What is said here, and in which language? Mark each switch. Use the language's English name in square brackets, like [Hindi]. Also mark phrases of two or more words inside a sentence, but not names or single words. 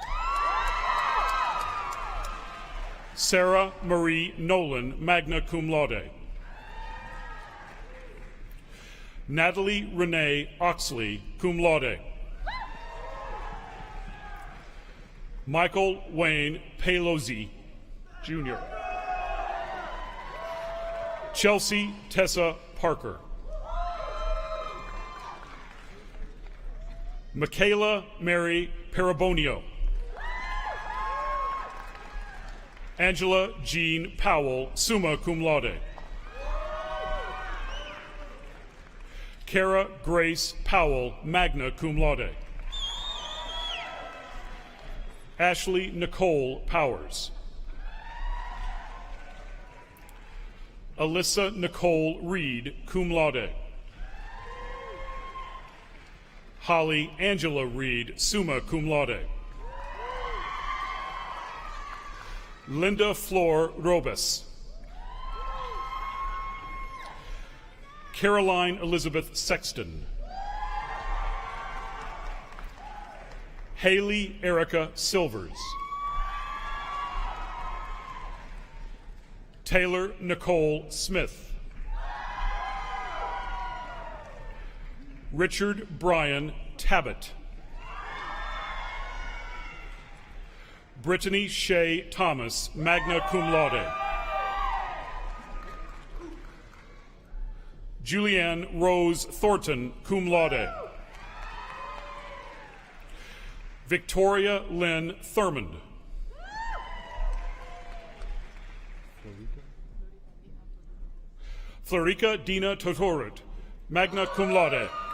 [English] Sarah Marie Nolan, [Latin] magna cum laude. [English] Natalie Renee Oxley, [Latin] cum laude. [English] Michael Wayne Pelosi, Jr. Chelsea Tessa Parker. Michaela Mary Parabonio. Angela Jean Powell, [Latin] summa cum laude. [English] Kara Grace Powell, [Latin] magna cum laude. [English] Ashley Nicole Powers. Alyssa Nicole Reed, [Latin] cum laude. [English] Holly Angela Reed, [Latin] summa cum laude. [English] Linda Flor Robes. Caroline Elizabeth Sexton. Haley Erica Silvers. Taylor Nicole Smith. Richard Brian Tabbitt. Brittany Shea Thomas, [Latin] magna cum laude. [English] Julianne Rose Thornton, [Latin] cum laude. [English] Victoria Lynn Thurmond. Florica Dina Totorut, [Latin] magna cum laude.